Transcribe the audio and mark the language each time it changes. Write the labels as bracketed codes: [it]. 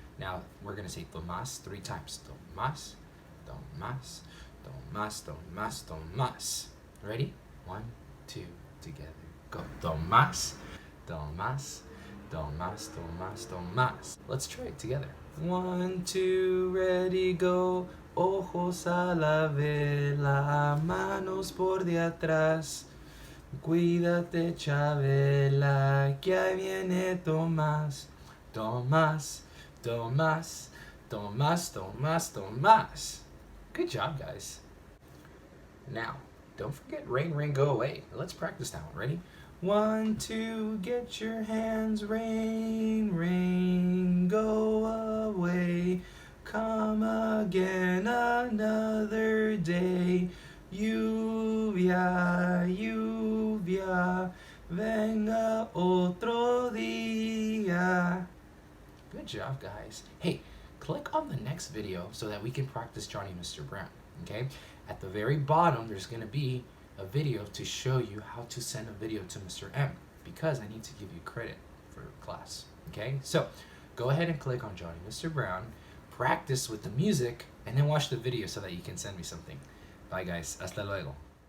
[en] Now, we're going to say Tomás 3 times. Tomás, Tomás, Tomás, Tomás, Tomás. Ready? 1, 2, together. Go. Tomás, Tomás, Tomás, Tomás, Tomás. Let's try it together. 1, 2, ready, go. [es] Ojos a la vela, manos por detrás. Cuídate, Chabela, que ahí viene Tomás. Tomás, Tomás, Tomás, Tomás, Tomás. [en] Good job, guys. Now, don't forget Rain, Rain, Go Away. Let's practice that one. Ready? 1, 2, get your hands. Rain, rain, go away. Come again another day. [es] Lluvia, lluvia, venga otro día. [en] Good job, guys. Hey, click on the next video so that we can practice Johnny Mr. Brown, okay? At the very bottom, there's going to be a video to show you how to send a video to Mr. M because I need to give you credit for class, okay? So, go ahead and click on Johnny Mr. Brown, practice with the music, and then watch the video so that you can send me something. Bye guys, [es] hasta luego.